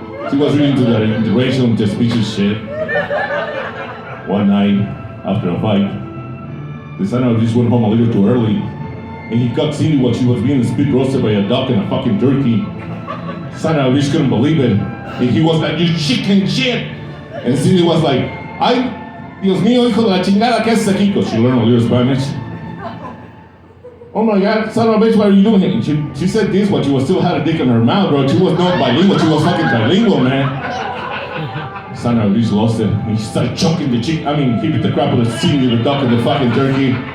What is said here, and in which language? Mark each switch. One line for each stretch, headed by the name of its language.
English: She was really into that interracial, interspecies shit. One night, after a fight, the son of a bitch went home a little too early, and he caught Cindy while she was being spit roasted by a duck and a fucking turkey. Son of a bitch couldn't believe it. And he was like, "You chicken shit!" And Cindy was like,
Spanish: "Ay, Dios mío, hijo de la chingada, ¿qué haces aquí?"
English: Because she learned a little Spanish. "Oh my God, son of a bitch, what are you doing?" And she said this while she was still had a dick in her mouth, bro. She was not bilingual, she was fucking trilingual, man. Son of a bitch lost it. And he started choking the chick. I mean, he beat the crap out of the Cindy, the duck, and the fucking turkey.